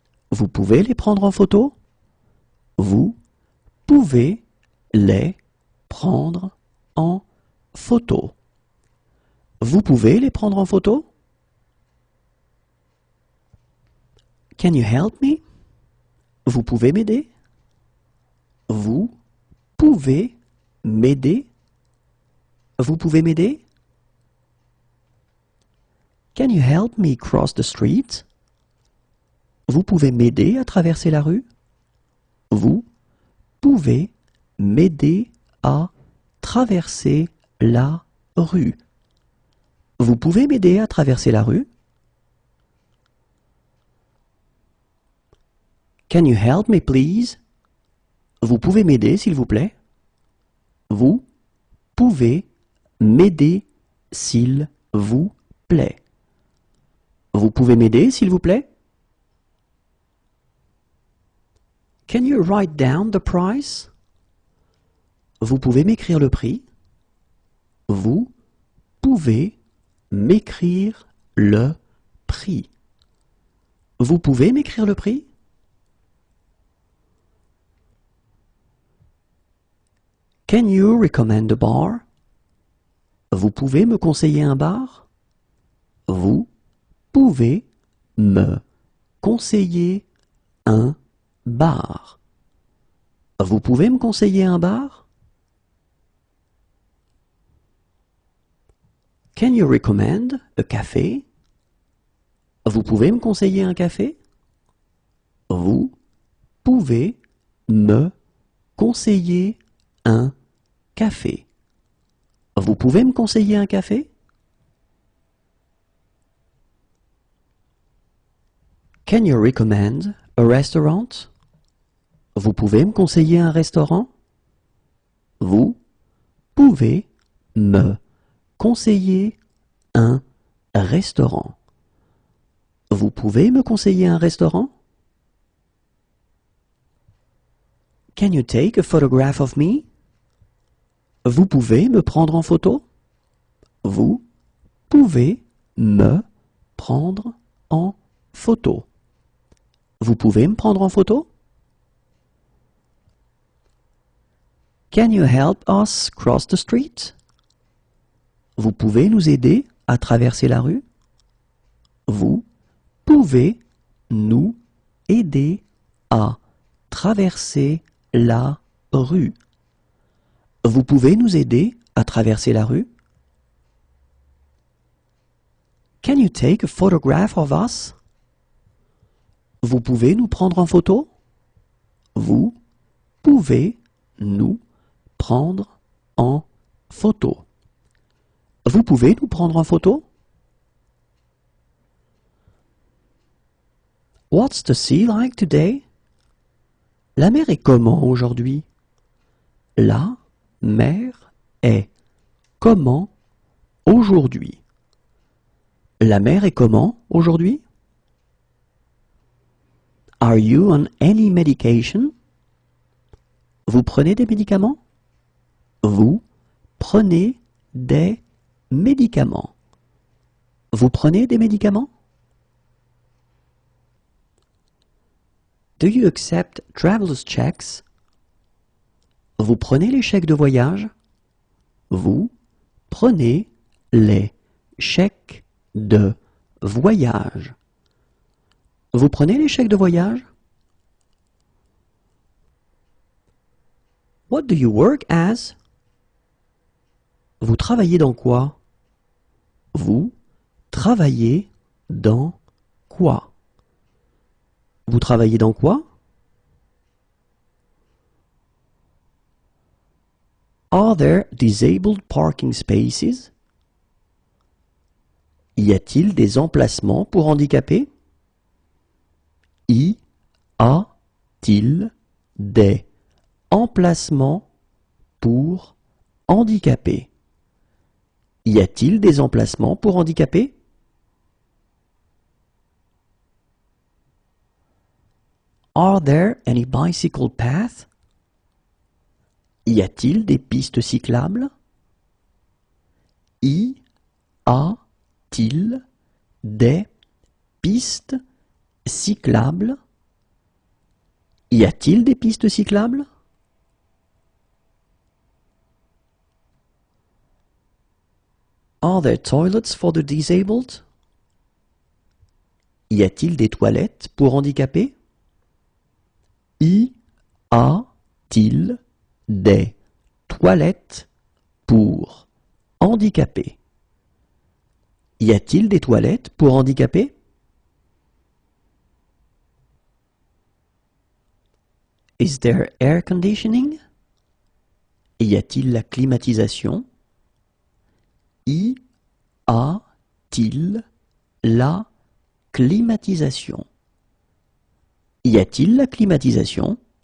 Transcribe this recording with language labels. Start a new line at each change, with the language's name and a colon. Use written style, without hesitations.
French: Vous pouvez les prendre en photo? Vous pouvez les prendre en photo. Vous pouvez les prendre en photo?
English: Can you help me?
French: Vous pouvez m'aider? Vous pouvez m'aider? Vous pouvez m'aider?
English: Can you help me cross the street?
French: Vous pouvez m'aider à traverser la rue? Vous pouvez m'aider à traverser la rue? Vous pouvez m'aider à traverser la rue?
English: Can you help me please?
French: Vous pouvez m'aider s'il vous plaît? Vous pouvez m'aider s'il vous plaît? Vous pouvez m'aider s'il vous plaît?
English: Can you write down the price?
French: Vous pouvez m'écrire le prix? Vous pouvez m'écrire le prix? Vous pouvez m'écrire le prix?
English: Can you recommend a bar?
French: Vous pouvez me conseiller un bar? Vous pouvez me conseiller un bar? Vous pouvez me conseiller un bar?
English: Can you recommend a café?
French: Vous pouvez me conseiller un café? Vous pouvez me conseiller un café? Vous pouvez me conseiller un café?
English: Can you recommend a restaurant?
French: Vous pouvez me conseiller un restaurant? Vous pouvez me conseiller un restaurant? Vous pouvez me conseiller un restaurant?
English: Can you take a photograph of me?
French: Vous pouvez me prendre en photo? Vous pouvez me prendre en photo? Vous pouvez me prendre en photo?
English: Can you help us cross the street?
French: Vous pouvez nous aider à traverser la rue? Vous pouvez nous aider à traverser la rue? Vous pouvez nous aider à traverser la rue?
English: Can you take a photograph of us?
French: Vous pouvez nous prendre en photo? Vous pouvez nous prendre en photo? Vous pouvez nous prendre en photo?
English: What's the sea like today?
French: La mer est comment aujourd'hui? La mer est comment aujourd'hui? La mer est comment aujourd'hui?
English: Are you on any medication?
French: Vous prenez des médicaments? Vous prenez des médicaments? Vous prenez des médicaments?
English: Do you accept traveler's checks?
French: Vous prenez les chèques de voyage? Vous prenez les chèques de voyage? Vous prenez les chèques de voyage?
English: What do you work as?
French: Vous travaillez dans quoi? Vous travaillez dans quoi? Vous travaillez dans quoi?
English: Are there disabled parking spaces?
French: Y a-t-il des emplacements pour handicapés? Y a-t-il des emplacements pour handicapés? Y a-t-il des emplacements pour handicapés?
English: Are there any bicycle paths?
French: Y a-t-il des pistes cyclables? Y a-t-il des pistes cyclables? Y a-t-il des pistes cyclables?
English: Are there toilets for the disabled?
French: Y a-t-il des toilettes pour handicapés? Y a-t-il des toilettes pour handicapés? Y a-t-il des toilettes pour handicapés?
English: Is there air conditioning?
French: Y a-t-il la climatisation? Y a-t-il la climatisation? Y a-t-il la climatisation?